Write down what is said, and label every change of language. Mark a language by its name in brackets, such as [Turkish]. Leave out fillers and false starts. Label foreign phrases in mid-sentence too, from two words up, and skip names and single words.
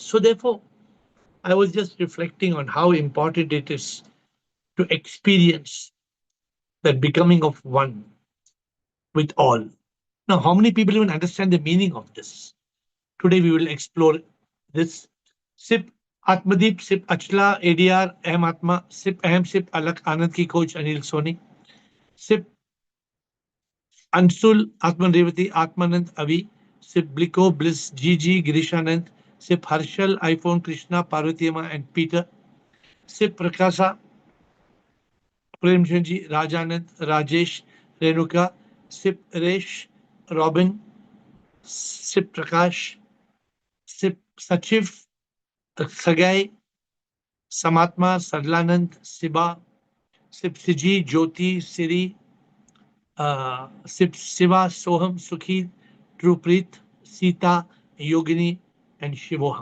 [English] So therefore, I was just reflecting on how important it is to experience that becoming of one with all. Now, how many people even understand the meaning of this? Today, we will explore this. Sip Atmadeep, Sip Achla, ADR, Ahm Atma, Sip Ahm, Sip Alak, Anand ki coach Anil Soni, Sip Ansul, Atman Revati, Atmanand Avi, Sip Bliko, Bliss, Gigi, Girishanand, Sip Harshal, iPhone, Krishna, Parvatiyama, and Peter, Sip Prakasa, Premchandji, Rajanand, Rajesh, Renuka, Sip Resh, Robin, Sip Prakash, Sip Sachiv, Sagai, Samatma, Sadlanand, Siba, Sip Siji, Jyoti, Siri, Sip Siva, Soham, Sukhi, Trupreet, Sita, Yogini, and Shivoham.